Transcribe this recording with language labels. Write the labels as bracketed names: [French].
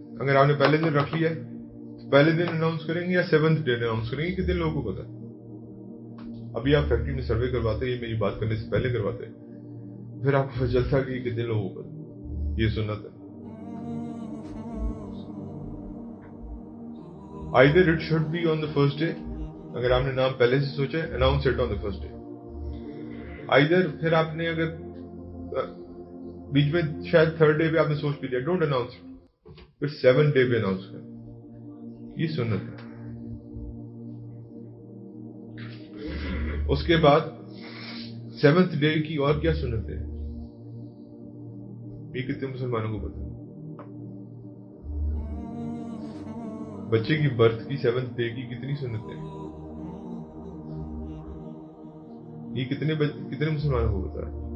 [Urdu] اگر آپ نے پہلے دن رکھ لیا تو پہلے دن اناؤنس کریں گے یا 7th ڈے اناؤنس کریں گے؟ کتنے لوگوں کو پتا ہے؟ ابھی آپ فیکٹری میں سروے کرواتے ہیں، یہ میری بات کرنے سے پہلے کرواتے ہیں، پھر آپ کو چلتا کہ کتنے لوگوں کو پتا یہ سنت ہے. [English] Either it should be on the first day، [Urdu] اگر آپ نے نام پہلے سے سوچا ہے [English] announce it on the first day. [Urdu] Either پھر آپ نے اگر بیچ میں شاید 3rd ڈے پہ آپ نے سوچ بھی لیا [English] don't announce it, [Urdu] پھر 7th ڈے پہ اناؤنس کریں، یہ سنت ہے. اس کے بعد 7th ڈے کی اور کیا سنت ہے یہ کتنے مسلمانوں کو پتا ہے؟ بچے کی برتھ کی 7th ڈے کی کتنی سنت ہے؟ یہ کتنے مسلمانوں کو پتا ہے؟